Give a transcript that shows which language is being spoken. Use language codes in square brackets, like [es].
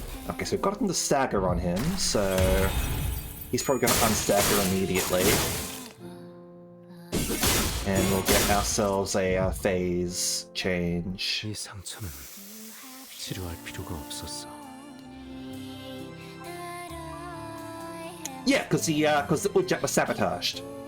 [en] Okay, so we've gotten the stagger on him, so he's probably going to unstagger immediately. And we'll get ourselves a phase change. [ko] 이 상처는 치료할 필요가 없었어. [en] Yeah, because the Ujjet was sabotaged.